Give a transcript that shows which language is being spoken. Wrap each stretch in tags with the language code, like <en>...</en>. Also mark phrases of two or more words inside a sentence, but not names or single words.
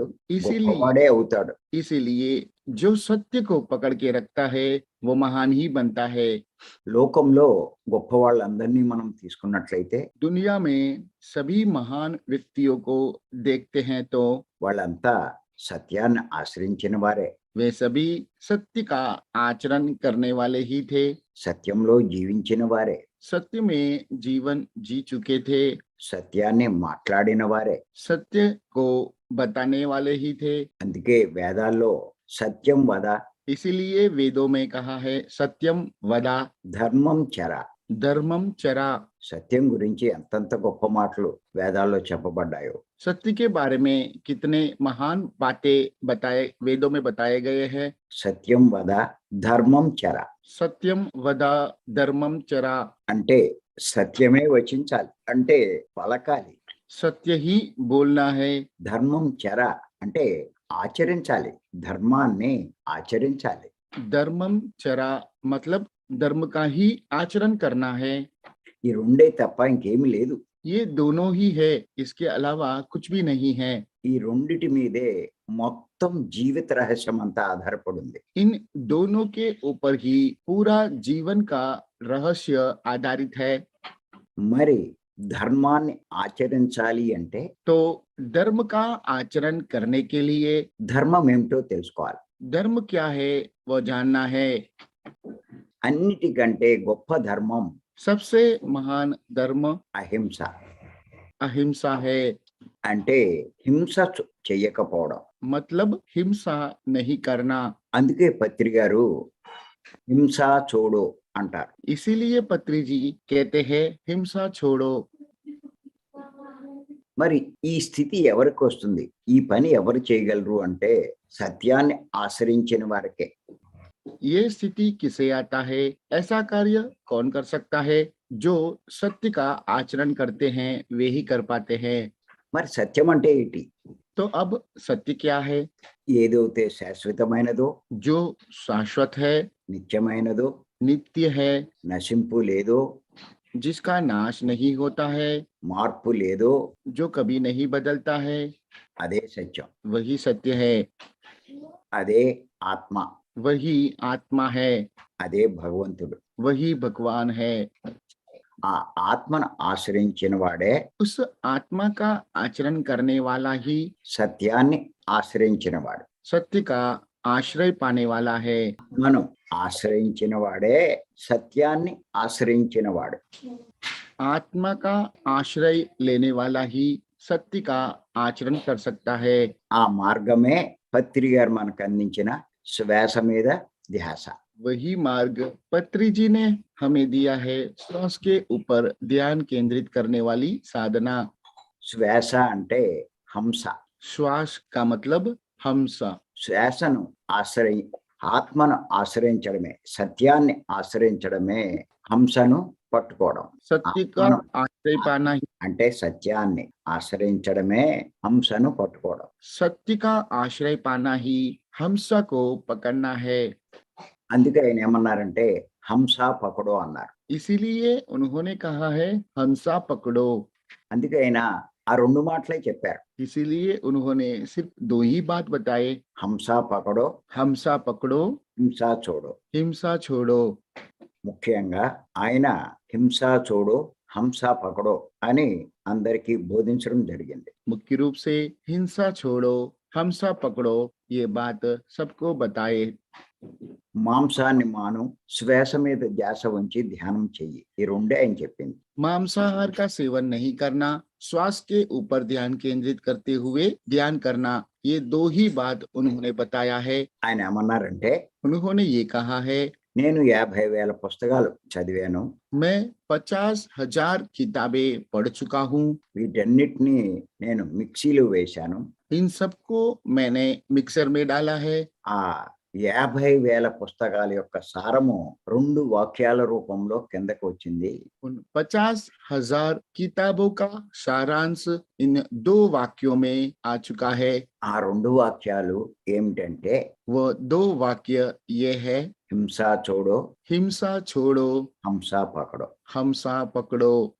<hi>इसीलिए</hi> <te>గొప్పవాడే అవుతాడు.</te> <hi>इसीलिए जो सत्य को पकड़ के रखता है वो महान ही बनता है।</hi> <te>లోకంలో గొప్ప వాళ్ళందరినీ మనం తీసుకున్నట్లయితే</te> <hi>दुनिया में सभी महान व्यक्तियों को देखते हैं तो</hi> <te>వాళ్ళంతా సత్యాన్ని ఆశ్రయించిన వారే.</te> <hi>वे सभी सत्य का आचरण करने वाले ही थे,</hi> <te>సత్యంలో జీవించిన వారే.</te> <hi>सत्य में जीवन जी चुके थे,</hi> <te>సత్యాన్ని మాట్లాడిన వారే.</te> <hi>सत्य को बताने वाले ही थे।</hi> <te>అందుకే వేదాల్లో</te> <sa>సత్యం వద,</sa> <hi>इसीलिए वेदों में कहा है</hi> <sa>सत्यम वदा ధర్మం చర. धर्मम चरा।</sa> <te>సత్యం గురించి ఎంతంత గొప్ప మాటలు వేదాల్లో చెప్పబడ్డాయో.</te> <hi>सत्य के बारे में कितने महान बातें वेदों में बताए गए हैं।</hi> <sa>సత్యం వద ధర్మం చర सत्यम वदा धर्मम चरा,</sa> <te>అంటే సత్యమే వచించాలి, అంటే పలకాలి.</te> <hi>सत्य ही बोलना है।</hi> <sa>ధర్మం చర</sa> <te>అంటే ఆచరించాలి, ధర్మాన్ని ఆచరించాలి.</te> <sa>धर्मम चरा</sa> <hi>मतलब धर्म का ही आचरण करना है।</hi> <te>ఈ రెండే తప్ప ఇంకేమీ లేదు.</te> <hi>ये दोनों ही है, इसके अलावा कुछ भी नहीं है।</hi> <te>ఈ రెండిటి మీదే మొత్తం జీవిత రహస్యం అంతా ఆధారపడి ఉంది.</te> <hi>इन दोनों के ऊपर ही पूरा जीवन का रहस्य आधारित है।</hi> <te>మరి ధర్మాన్ని ఆచరించాలి అంటే</te> <hi>तो धर्म का आचरण करने के लिए</hi> <te>ధర్మం ఏమిటో తెలుసుకోవాలి.</te> <hi>धर्म क्या है वो जानना है।</hi> <te>అన్నిటికంటే గొప్ప ధర్మం</te> <hi>सबसे महान धर्म</hi> <te>అహింస.</te> <hi>अहिंसा है,</hi> <te>అంటే హింస చెయ్యకపోవడం.</te> <hi>मतलब हिंसा नहीं करना।</hi> <te>అందుకే పత్రి గారు హింస చూడు అంటారు.</te> <hi>इसीलिए पत्री जी कहते हैं हिंसा छोड़ो।</hi> <te>మరి ఈ స్థితి ఎవరికి వస్తుంది, ఈ పని ఎవరు చేయగలరు అంటే సత్యాన్ని ఆశ్రయించిన వారికే.</te> <hi>ये स्थिति किसे आता है? ऐसा कार्य कौन कर सकता है? जो सत्य का आचरण करते हैं वे ही कर पाते हैं।</hi> <te>మరి సత్యం అంటే ఏంటి?</te> <hi>तो अब सत्य क्या है?</hi> <te>ఏదైతే శాశ్వతమైనదో,</te> <hi>जो शाश्वत है,</hi> <te>నిత్యమైనదో,</te> <hi>नित्य है,</hi> <te>నశింపు లేదో,</te> <hi>जिसका नाश नहीं होता है,</hi> <te>మార్పు లేదో,</te> <hi>जो कभी नहीं बदलता है,</hi> <te>అదే సత్యం.</te> <hi>वही सत्य है,</hi> <te>అదే ఆత్మ.</te> <hi>वही आत्मा है,</hi> <te>అదే భగవంతుడు.</te> <hi>वही भगवान है।</hi> <te>ఆ ఆత్మను ఆశ్రయించిన వాడే,</te> <hi>उस आत्मा का आचरण करने वाला ही</hi> <te>సత్యాన్ని ఆశ్రయించిన వాడు.</te> <hi>सत्य का आश्रय पाने वाला है।</hi> <te>మనం ఆశ్రయించిన వాడే సత్యాన్ని ఆశ్రయించిన వాడు.</te> <hi>आत्मा का आश्रय लेने वाला ही सत्य का आचरण कर सकता है।</hi> <te>ఆ మార్గమే పత్రి గారు మనకు అందించిన శ్వాస మీద ధ్యాస.</te> <hi>वही मार्ग पत्री जी ने हमें दिया है, श्वास के ऊपर ध्यान केंद्रित करने वाली साधना।</hi> <te>శ్వాస అంటే హంస.</te> <hi>श्वास का मतलब हंस।</hi> <te>శ్వాసను ఆత్మను ఆశ్రయించడమే, సత్యాన్ని ఆశ్రయించడమే హంసను పట్టుకోవడం.</te> <hi>सत्य का आश्रय पाना ही,</hi> <te>అంటే సత్యాన్ని ఆశ్రయించడమే హంసను పట్టుకోవడం.</te> <hi>सत्य का आश्रय पाना ही हंस को पकड़ना है।</hi> <te>అందుకే ఆయన ఏమన్నారంటే</te> <hi>हंस पकड़ो</hi> <te>అన్నారు.</te> <hi>इसीलिए उन्होंने कहा है हंसा पकड़ो।</hi> <te>అందుకే ఆయన ఆ రెండు మాటలే చెప్పారు.</te> <hi>इसीलिए उन्होंने सिर्फ दो ही बात बताए, हंस पकड़ो, हंसा पकड़ो,</hi> <te>హింస చూడు.</te> <hi>हिंसा छोड़ो।</hi> <te>ముఖ్యంగా ఆయన హింస చూడు,</te> <hi>हंस पकड़ो</hi> <te>అని అందరికీ బోధించడం జరిగింది.</te> <hi>मुख्य रूप से हिंसा छोड़ो, हंसा पकड़ो, ये बात सबको बताए।</hi> <te>మాంసాన్ని మాను, శ్వాస మీద ధ్యాస ఉంచి ధ్యానం చెయ్యి. ఈ రెండే ఆయన చెప్పింది.</te> <hi>मांसाहार का सेवन नहीं करना, श्वास के ऊपर ध्यान केंद्रित करते हुए ध्यान करना, ये दो ही बात उन्होंने बताया है।</hi> <te>ఆయన ఏమన్నారంటే</te> <hi>उन्होंने ये कहा है,</hi> <te>నేను 50,000 పుస్తకాలు చదివాను,</te> <hi>मैं 50,000 किताबें पढ़ चुका हूँ,</hi> <te>వీటన్నిటినీ నేను మిక్సీలో వేశాను.</te> <hi>इन सबको मैंने मिक्सर में डाला है।</hi> <te>ఆ 50,000 పుస్తకాల యొక్క సారము 2 వాక్యాల రూపంలో కిందకు వచ్చింది.</te> <hi>उन 50,000 किताबों का सारांश इन 2 वाक्यों में आ चुका है।</hi> <te>ఆ 2 వాక్యాలు ఏమిటంటే</te> <hi>वो 2 वाक्य ये है, हिंसा चूडो, हिंसा छोड़ो, हंस पकड़ो. हंसा पकड़ो।</hi>